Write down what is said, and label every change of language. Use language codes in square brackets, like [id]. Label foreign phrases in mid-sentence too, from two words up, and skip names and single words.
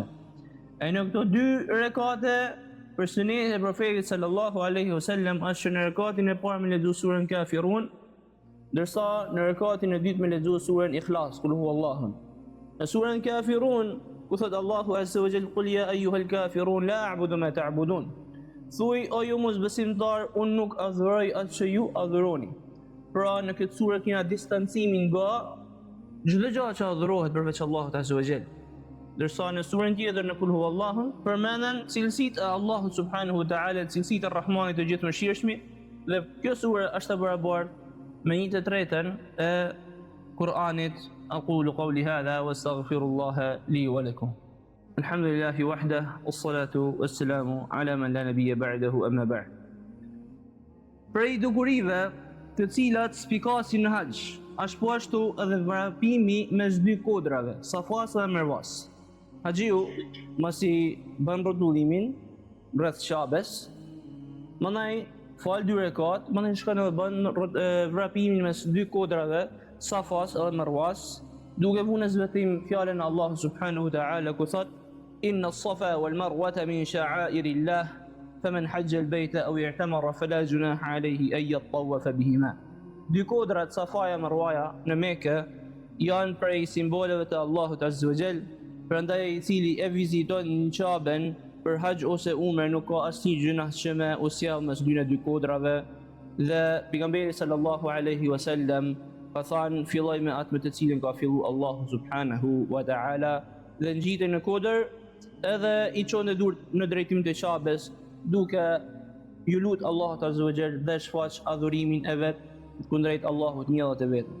[sq] E në këto 2 rekate për sunetin e profetit [ar] صلى الله عليه وسلم [sq] është që në rekatin e parë me lexuar surën Kafirun, ndërsa në rekatin e dytë me lexuar surën Ikhlas, [ar] قل هو الله. [sq] Në surën Kafirun ku thot Allahu [ar] عز وجل: "قل يا أيها الكافرون لا أعبد ما تعبدون." [sq] Thuaj o ju mosbesimtar, unë nuk adhuroj atë që ju adhuroni. Pra në këtë surë kena distancimin nga çdo gjë që adhurohet përveç Allahut [ar] عز وجل. [sq] Ndërsa në surën tjetër në Kul huwallahu përmenden cilësitë e Allahut [ar] سبحانه وتعالى, [sq] cilësitë e Rahmanit të gjithëmshirshmi, dhe kjo surë është e barabartë me 1/3 e Kur'anit. [ar] أقول قولي هذا وأستغفر الله لي ولكم. الحمد لله وحده والصلاة والسلام على من لا نبي بعده أما بعد. [sq] Prej dukurive të cilat spikasin në haxh është po ashtu edhe vrapimi mes 2 kodrave, Safas dhe Merwas. Haxhiu masi bën rrotullimin rreth Qabes, mandaj fal 2 rekat, mandaj shkon edhe bën vrapimin mes 2 kodrave, Safas dhe Merwas, duke vënë zvetim fjalën e Allahut [ar] سبحانه وتعالى [sq] ku thot: [ar] "إن الصفا والمروة من شعائر الله فمن حج البيت أو اعتمر فلا جناح عليه أن يطوف بهما." [sq] 2 kodrat Safaja e Marwaja në Mekë janë prej simboleve të Allahut [ar] عز وجل, [sq] prandaj i cili e viziton në Qaben për haxh ose umre nuk ka asnjë gjunah që me u sjell mes 2 kodrave, dhe pejgamberi [ar] صلى الله عليه وسلم [sq] ka thënë: "Filloj me atë me të cilën ka filluar Allahu [ar] سبحانه وتعالى", [sq] dhe ngjitej në kodër edhe i çon dur në drejtim të Qabes, duke ju lut Allahut [ar] عز وجل [sq] dhe shfaq adhurimin e vet kundrejt Allahut njëllat e vetëm.